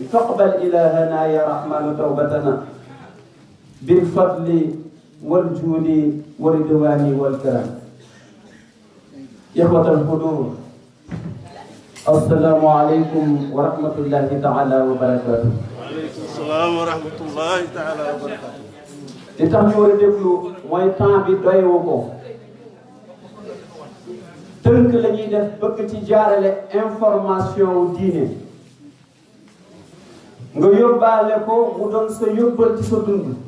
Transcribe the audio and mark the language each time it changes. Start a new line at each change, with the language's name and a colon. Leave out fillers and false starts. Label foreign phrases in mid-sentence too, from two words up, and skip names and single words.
Arabic: فاقبل إلهنا يا رحمن توبتنا بالفضل والجود والرضوان والكرم. إخوة الحضور، السلام عليكم ورحمة الله تعالى وبركاته. وعليكم السلام ورحمة الله تعالى وبركاته.
Wolof: li tax ñu war a déglu mooy temps bi doyewu ko. tënk la ñuy def bëgg ci jaarale information wu diine nga yóbbaale ko mu doon sa yóbbal ci sa dund.